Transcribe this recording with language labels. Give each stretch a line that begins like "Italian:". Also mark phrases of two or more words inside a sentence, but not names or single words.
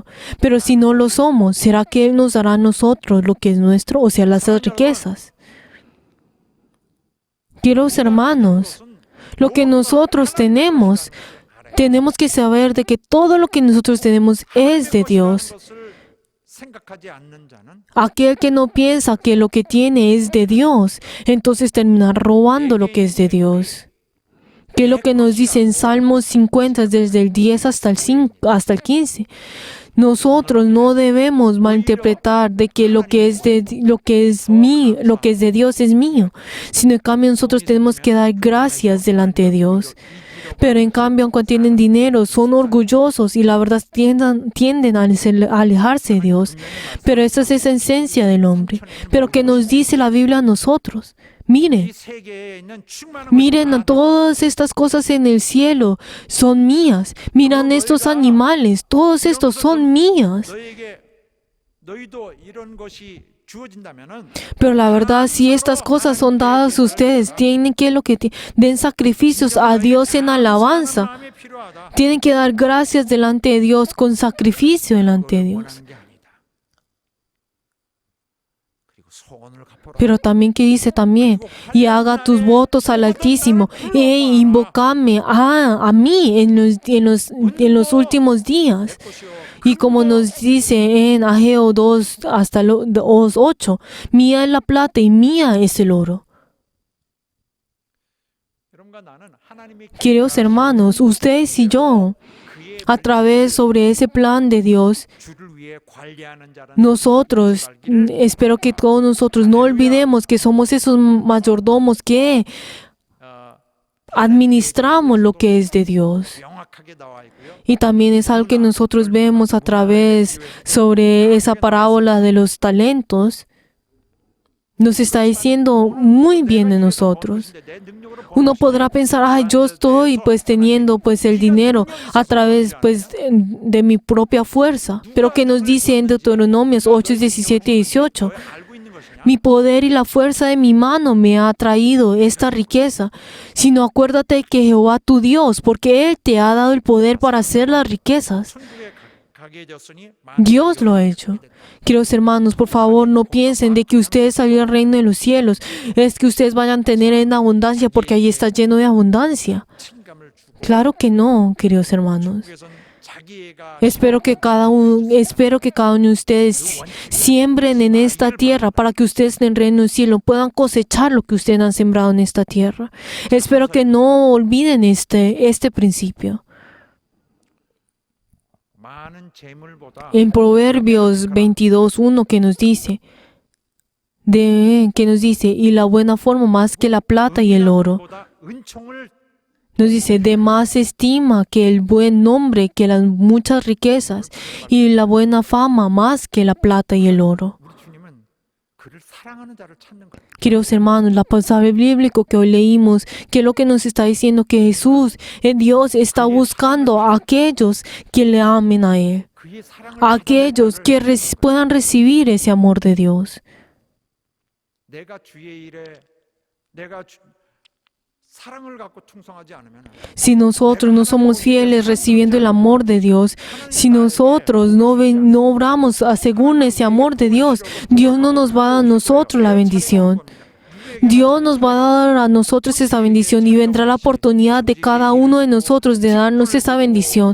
Spanish: Pero si no lo somos, ¿será que Él nos dará a nosotros lo que es nuestro, o sea, las riquezas? Queridos hermanos, lo que nosotros tenemos que saber de que todo lo que nosotros tenemos es de Dios.
Korean: 생각하지 않는 자는
Spanish: Aquel que no piensa que lo que tiene es de Dios, entonces termina robando lo que es de Dios. Que es lo que nos dice en Salmos 50 desde el 10 hasta el 5, hasta el 15. Nosotros no debemos malinterpretar de que lo que es de Dios es mío, sino en cambio nosotros tenemos que dar gracias delante de Dios. Pero en cambio, cuando tienen dinero, son orgullosos y la verdad tienden a alejarse de Dios. Pero esa es esa esencia del hombre. Pero ¿qué nos dice la Biblia a nosotros? Miren,
Korean: 이 세계에 있는 충만한
Spanish: miren a
Korean: 것이 다
Spanish: todas estas cosas en el cielo, son mías. Miran estos animales, todos estos son mías.
Korean: 너희도 이런 것이 주어진다면은
Spanish: Pero la verdad, si estas cosas son dadas a ustedes, tienen que den sacrificios a Dios en alabanza.
Korean: 마음이 필요하다.
Spanish: Tienen que dar gracias delante de Dios con sacrificio delante de Dios.
Korean: 원하는 게 아니다. 그리고 소원을 갚아라.
Spanish: Pero también que dice también, y haga tus votos al Altísimo, e invocame a mí en los últimos días. Y como nos dice en Ageo 2 hasta 8, mía es la plata y mía es el oro.
Korean: 여러분과 나는 하나님의
Spanish: Queridos hermanos, ustedes y yo,
Korean: 그의
Spanish: a través sobre ese plan de Dios,
Korean: 주를 위해 관리하는 자라는
Spanish: nosotros, espero que todos nosotros no olvidemos que somos esos mayordomos que administramos lo que es de Dios.
Korean: 명확하게 나와 있고요.
Spanish: Y también es algo que nosotros vemos a través sobre esa parábola de los talentos. Nos está diciendo muy bien de nosotros.
Korean: 내 능력으로
Spanish: Uno podrá pensar, ay, yo estoy pues teniendo pues el dinero a través pues de mi propia fuerza. Pero que nos dice en Deuteronomios 8, 17 y 18,
Korean: 알고 있는 것이냐?
Spanish: mi poder y la fuerza de mi mano me ha traído esta riqueza. Sino acuérdate que Jehová tu Dios, porque Él te ha dado el poder para hacer las riquezas.
Korean: 천국에 가게 되었으니
Spanish: Dios lo ha hecho. Queridos hermanos, por favor, no piensen de que ustedes salieron al reino de los cielos. Es que ustedes vayan a tener en abundancia porque ahí está lleno de abundancia.
Korean: 책임감을 주고
Spanish: Claro que no, queridos hermanos.
Korean: 그래서 자기애가
Spanish: Espero que cada uno de ustedes siembren en esta tierra para que ustedes en el reino del cielo puedan cosechar lo que ustedes han sembrado en esta tierra. Espero que no olviden este principio.
Korean: 많은 재물보다
Spanish: En Proverbios 22:1 que nos dice, y la buena forma más que la plata y el oro.
Korean: 보다 은총을
Spanish: Nos dice, de más estima que el buen nombre, que las muchas riquezas, y la buena fama más que la plata y el oro.
Korean: 우리 주님은 그를 사랑하는 자를 찾는 거예요.
Spanish: Queridos hermanos, la pasaje bíblico que hoy leímos, que es lo que nos está diciendo que Jesús, Dios, está buscando a aquellos que le amen a Él,
Korean: 그의 사랑을
Spanish: a aquellos que puedan recibir ese amor de Dios.
Korean: 내가 주의 일에 내가 사랑을 갖고 충성하지 않으면
Spanish: Si nosotros no somos fieles recibiendo el amor de Dios, si nosotros no obramos según ese amor de Dios, Dios no nos va a dar a nosotros la bendición. Dios nos va a dar a nosotros esa bendición y vendrá la oportunidad de cada uno de nosotros de darnos esa bendición.